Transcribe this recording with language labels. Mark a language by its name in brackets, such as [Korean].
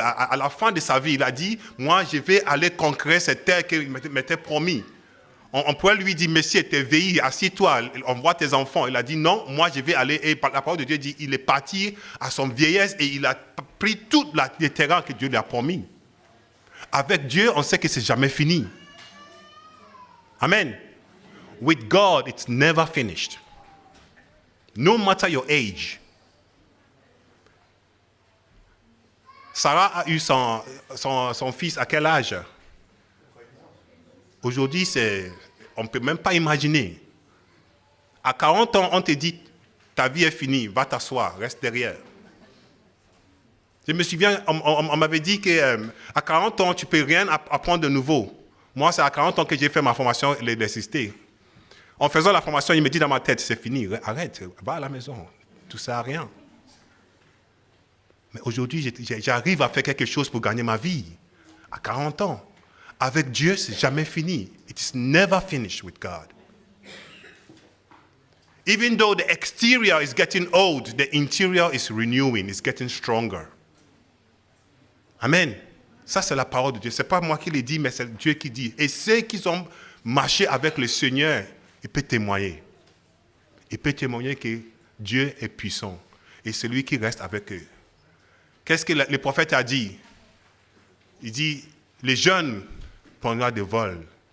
[French] À la fin de sa vie, il a dit, moi je vais aller conquérir cette terre qu'il m'était promis. On pourrait lui dire, monsieur, t'es vieilli, assis-toi, on voit tes enfants. Il a dit, non, moi je vais aller. Et la parole de Dieu dit, il est parti à son vieillesse et il a pris tout le terrain que Dieu lui a promis. Avec Dieu, on sait que c'est jamais fini. Amen. [English] With God, it's never finished. No matter your age. [French] Sarah a eu son fils à quel âge? Aujourd'hui, on ne peut même pas imaginer. À 40 ans, on te dit, ta vie est finie, va t'asseoir, reste derrière. Je me souviens, on m'avait dit qu'à 40 ans, tu ne peux rien apprendre de nouveau. Moi, c'est à 40 ans que j'ai fait ma formation l'électricité. En faisant la formation, il me dit dans ma tête, c'est fini, arrête, va à la maison, tout ça à rien. Mais aujourd'hui, j'arrive à faire quelque chose pour gagner ma vie. À 40 ans. Avec Dieu, c'est jamais fini. [English] It is never finished with God. Even though the exterior is getting old, the interior is renewing, it's getting stronger. Amen. [French] Ça, c'est la parole de Dieu. Ce n'est pas moi qui le dis, mais c'est Dieu qui dit. Et ceux qui ont marché avec le Seigneur, il peut témoigner. Il peut témoigner que Dieu est puissant. Et c'est lui qui reste avec eux. Qu'est-ce que le prophète a dit? Il dit, les jeunes prendront des vols.